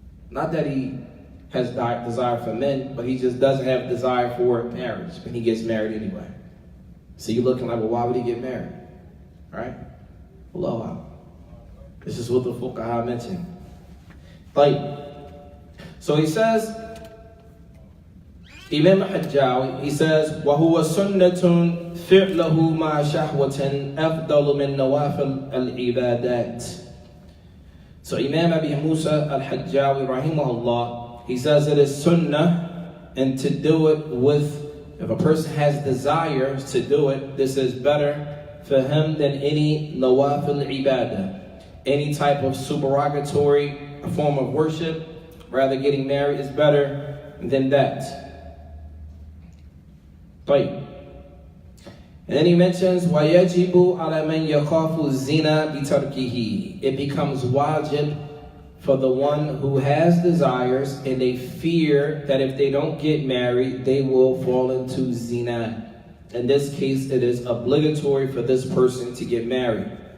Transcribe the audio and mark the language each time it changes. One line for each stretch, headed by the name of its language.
English: Not that he has desire for men, but he just doesn't have a desire for marriage when he gets married anyway. So you're looking like, well, why would he get married? Right? Allah. This is what the fuqaha mentioned. So he says, Imam Hajjawi, he says,
Arabic: وَهُوَ سُنَّةٌ فِعْلَهُ مَا شَهْوَةٍ أَفْضَلُ مِنْ نَوَافِلِ الْعِبَادَاتِ.
English: So Imam Abi Musa al-Hajjawi, rahimahullah, he says it is sunnah, and to do it with, if a person has desires to do it, this is better for him than any nawafil ibadah, any type of supererogatory form of worship. Rather, getting married is better than that. And then he mentions
Arabic: وَيَجِبُ عَلَى مَنْ يَخَافُ الزِّنَا بِتَرْكِهِ.
English: It becomes wajib for the one who has desires and they fear that if they don't get married, they will fall into zina. In this case, it is obligatory for this person to get married.